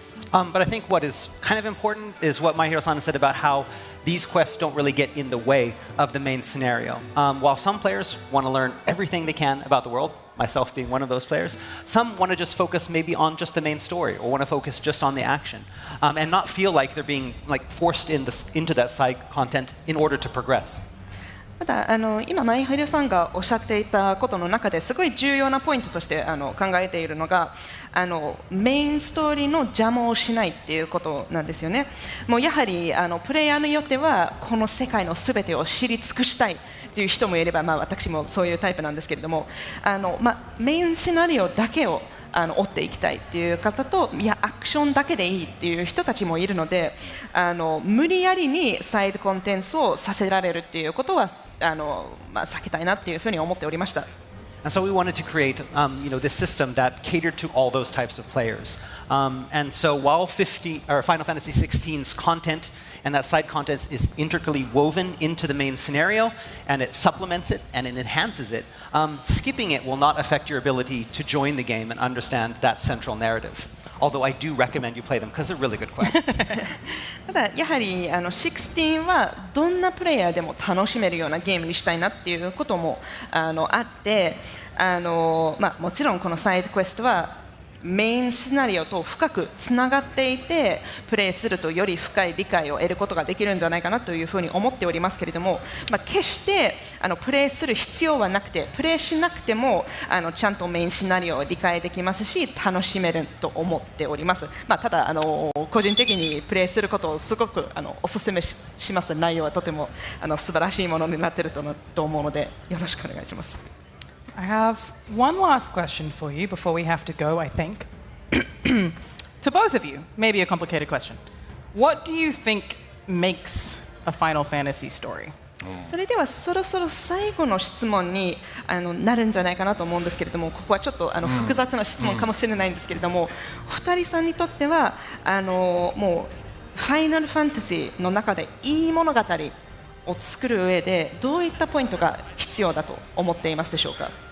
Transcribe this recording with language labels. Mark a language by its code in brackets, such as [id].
[en] But I think what is kind of important is what My Hero-san said about how these quests don't really get in the way of the main scenario. While some players want to learn everything they can about the world, myself being one of those players, some want to just focus maybe on just the main story or want to focus just on the action and not feel like they're being forced into that side content in order to progress. [ja] ただ今ナイハルさんがおっしゃっていたことの中ですごい重要なポイントとして考えているのがメインストーリーの邪魔をしないっていうことなんですよね。もうやはりプレイヤーによってはこの世界のすべてを知り尽くしたいっていう人もいれば、私もそういうタイプなんですけれどもメインシナリオだけを追っていきたいっていう方と、いやアクションだけでいいっていう人たちもいるので無理やりにサイドコンテンツをさせられるっていうことは避けたいなっていうふうに思っておりました。 [en] And so we wanted to create, this system that catered to all those types of players. And so while Final Fantasy XVI's content and that side content is integrally woven into the main scenario, and it supplements it and it enhances it, skipping it will not affect your ability to join the game and understand that central narrative. Although I do recommend you play them because they're really good quests. [ja] ただやはり16はどんなプレイヤーでも楽しめるようなゲームにしたいなっていうこともあってもちろんこのサイドクエストはメインシナリオと深くつながっていてプレイするとより深い理解を得ることができるんじゃないかなというふうに思っておりますけれども、決してプレイする必要はなくてプレイしなくてもちゃんとメインシナリオを理解できますし楽しめると思っております。ただ個人的にプレイすることをすごくお勧めします。内容はとても素晴らしいものになっていると思うのでよろしくお願いします。 [en] I have one last question for you before we have to go, I think. To both of you, maybe a complicated question. What do you think makes a Final Fantasy story? [ja] それではそろそろ最後の質問になるんじゃないかなと思うんですけれども、ここはちょっと複雑な質問かもしれないんですけれども、二人さんにとってはもうファイナルファンタジーの中でいい物語を作る上でどういったポイントが必要だと思っていますでしょうか。